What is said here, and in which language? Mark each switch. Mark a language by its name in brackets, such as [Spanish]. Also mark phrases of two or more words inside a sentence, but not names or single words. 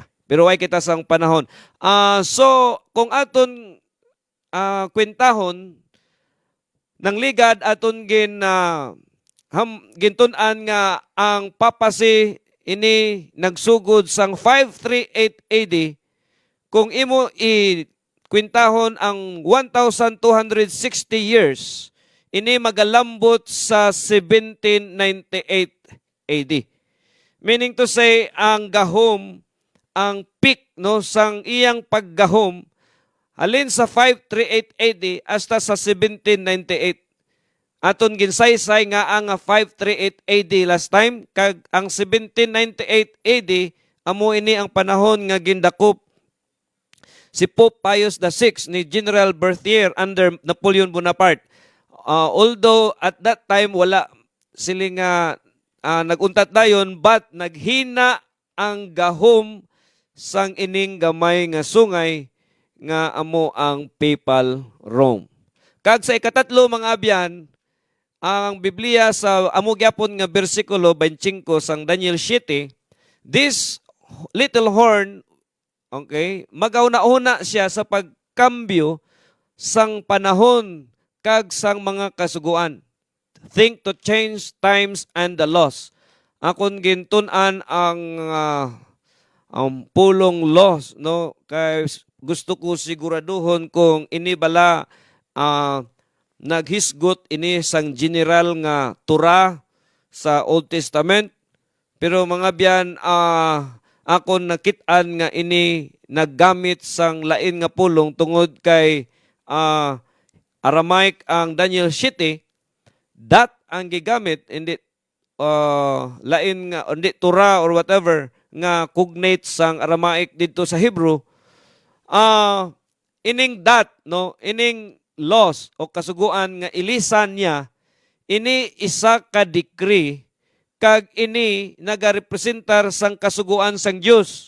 [Hiligaynon] Pero ay kita sang panahon. So, kung aton kwentahon, nang ligad aton gintun-an nga ang papasi ini nagsugod sang 538 AD, kung imo kwintahon ang 1,260 years, ini magalambot sa 1798 AD. [English] Meaning to say, [Hiligaynon] ang gahom, ang peak no sang iyang paggahom halin sa 538 AD hasta sa 1798. Aton ginsaysay nga ang 538 AD [English] last time, [Hiligaynon] kag ang 1798 AD amo ini ang panahon nga gindakop si Pope Pius VI ni General Berthier under Napoleon Bonaparte. [English] Although at that time [Hiligaynon] wala siling naguntat dayon, but naghina ang gahom sang ining gamay nga sungay nga amo ang Papal Rome. Kag sa ikatatlo mga abyan, ang Biblia sa amo gyapon nga bersikulo 25 sang Daniel 7, [English] this little horn, [Hiligaynon] okay, magauna-una siya sa pagkambyo sang panahon kag sang mga kasuguan. [English] Think to change times and the laws. [Hiligaynon] Akon gintun-an ang pulong laws, no? Kay gusto ko siguraduhon kung ini bala naghisgot ini sang general nga Torah sa Old Testament. Pero mga biyan, akon nakit-an nga ini naggamit sang lain nga pulong tungod kay Aramaic ang Daniel 7, that ang gigamit, hindi lain nga, hindi [English] Torah or whatever, [Hiligaynon] nga cognate sang Aramaic dito sa Hebrew, ining that, no, ining laws o kasuguan nga ilisan niya, ini isa ka decree, kag ini nagarepresentar sang kasuguan sang Dios.